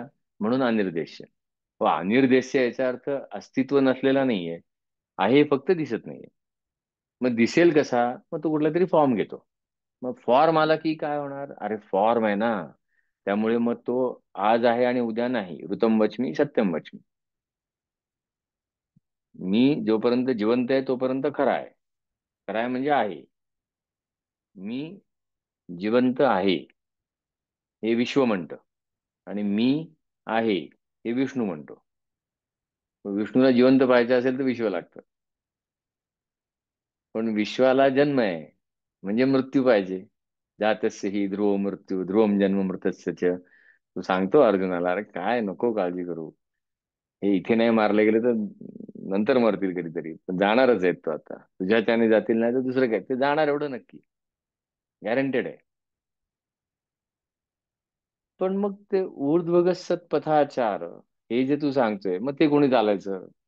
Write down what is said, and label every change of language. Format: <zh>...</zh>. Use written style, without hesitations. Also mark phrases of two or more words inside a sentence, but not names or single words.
<mr>म्हणून अनिर्देश्य. व अनिर्देश्य याचा अर्थ अस्तित्व नसलेला नाहीये, आहे, फक्त दिसत नाहीये. मग दिसेल कसा? मग तो कुठला तरी फॉर्म घेतो. मग फॉर्म आला की काय होणार? अरे फॉर्म आहे ना, त्यामुळे मग तो आज आहे आणि उद्या नाही.</mr> <sa>ऋतम वच्मी सत्यम वच्मी.</sa> <mr>मी जोपर्यंत जिवंत आहे तोपर्यंत खरा आहे. खरा आहे म्हणजे आहे. मी जिवंत आहे हे विश्व म्हणतं, आणि मी आहे हे विष्णू म्हणतो. मग विष्णूला जिवंत पाहायचं असेल तर विश्व लागतं. पण विश्वाला जन्म आहे म्हणजे मृत्यू पाहिजे.</mr> <sa>जातस्य ही ध्रुव मृत्यू ध्रुवम जन्म मृतस्य च.</sa> <mr>तू सांगतो अर्जुनाला, अरे काय नको काळजी करू, हे इथे नाही मारले गेले तर नंतर मरतील कधीतरी, पण जाणारच आहेत. तो आता तुझ्या त्याने जातील, नाही तर दुसरं काय, ते जाणार एवढं नक्की, गॅरंटेड आहे. पण मग ते ऊर्ध्वगत सत्पथाचार हे जे तू सांगतोय, मग ते कोणी चालायचं?</mr>